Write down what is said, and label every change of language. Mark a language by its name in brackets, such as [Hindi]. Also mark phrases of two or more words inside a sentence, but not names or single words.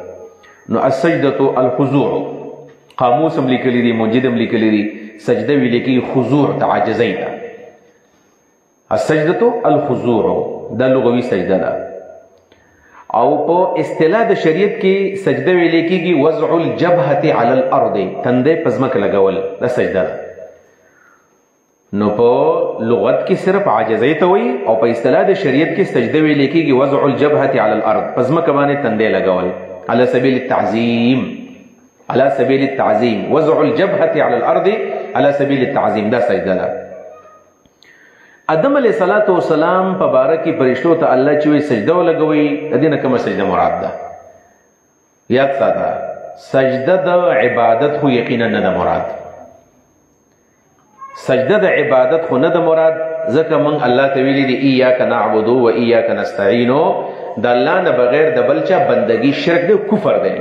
[Pashto] نو [Arabic] السجدة الخضوع، [Pashto] قاموس هم لیکلی دی، موجد هم لیکلی دی. سجده ویل کېږي خضوع ته، عاجزۍ ته. [Arabic] السجدة الخضوع [Pashto] دا لغوي سجده ده. او په اصطلاح د شریعت کې سجده ویل کېږي [Arabic] وضع الجبهة على الارض، [Pashto] تندې په ځمکه لګول، دا سجده ده. نو په لغت کې صرف عاجزۍ ته وایي، او په اصطلاح د شریعت کې سجده ویل کېږي [Arabic] وضع الجبهة على الارض، [Pashto] په ځمکه باندې تندې لګول، [Arabic] على سبيل التعظيم، على سبيل التعظيم، وضع الجبهة على الارض على سبيل التعظيم، [Pashto] دا سجده ده. آدم [Arabic] علیہ الصلوۃ والسلام [Pashto] په باره کې فرشتو ته الله چې وی سجده ولګوي، د دې نه کومه سجده مراد ده؟ یاد ساته، سجده د عبادت خو یقینا نه ده مراد. سجده د عبادت خو نه ده مراد، ځکه موږ الله ته ویلي دي [Arabic] ایاک نعبد و ایاک نستعین، [Pashto] د الله نه بغیر د بل چا بندگی شرک دی، کفر دی.